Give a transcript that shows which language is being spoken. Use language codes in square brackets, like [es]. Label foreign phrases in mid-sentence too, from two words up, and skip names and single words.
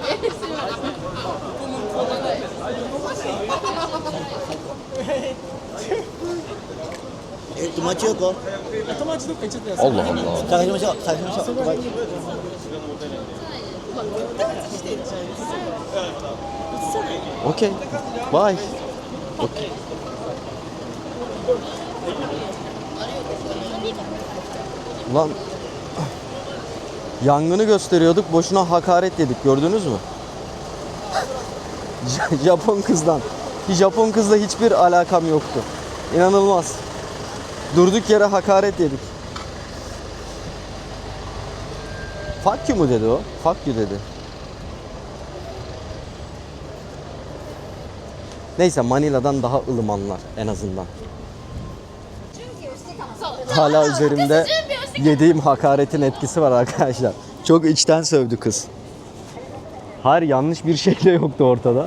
[tr] Allah Allah. [ja] 探しましょう探しましょう、はい、 [tr] Okey. Bye. Okey. Ulan yangını gösteriyorduk, boşuna hakaret yedik, gördünüz mü? Japon kızdan. Japon kızla hiçbir alakam yoktu. İnanılmaz. Durduk yere hakaret yedik. [en] Fuck you [tr] mu dedi o? [en] Fuck you [tr] dedi. Neyse, Manila'dan daha ılımanlar en azından. Hala üzerimde yediğim hakaretin etkisi var arkadaşlar. Çok içten sövdü kız. Hayır, yanlış bir şey de yoktu ortada.